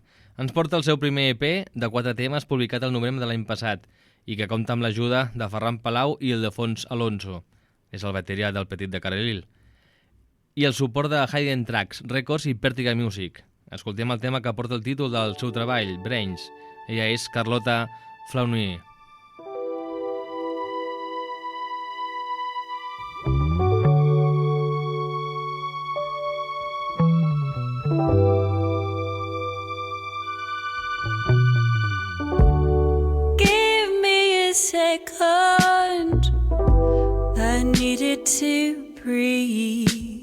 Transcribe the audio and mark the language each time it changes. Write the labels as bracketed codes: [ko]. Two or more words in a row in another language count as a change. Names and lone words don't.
[ca] Ens porta el seu primer EP de 4 temes publicat el novembre de l'any passat i que compta amb l'ajuda de Ferran Palau i Ildefons Alonso. És el bateria del Petit de Carril. I el suport de Hayden Tracks Records i Pèrtiga Music. Escoltem el tema que porta el títol del seu treball, Brains. Ella és Carlota Flauny. [en] Give me a second, I needed to breathe.